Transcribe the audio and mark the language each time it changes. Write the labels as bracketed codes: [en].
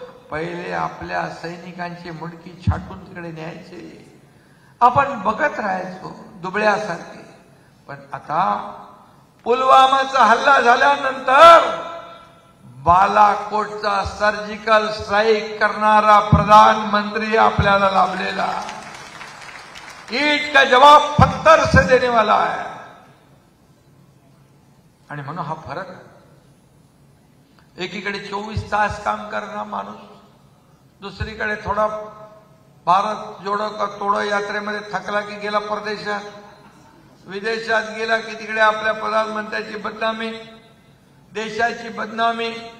[mr] पहिले आपल्या सैनिकांची मुंडकी छाटून तिकडे न्यायचे, आपण बघत राहायचो दुबळ्यासारखे. पण आता पुलवामाचा हल्ला झाल्यानंतर बालाकोटचा सर्जिकल स्ट्राईक करणारा प्रधानमंत्री आपल्याला लाभलेला. [hi] ईट का जवाब पत्थर से देने वाला है. [mr] आणि म्हणून हा फरक आहे. एकीकडे 24 तास काम करणारा माणूस, दुसरीकडे थोडा भारत जोडो का तोडो यात्रेमध्ये थकला की गेला परदेशात, विदेशात गेला की तिकडे आपल्या प्रधानमंत्र्याची बदनामी, देशाची बदनामी.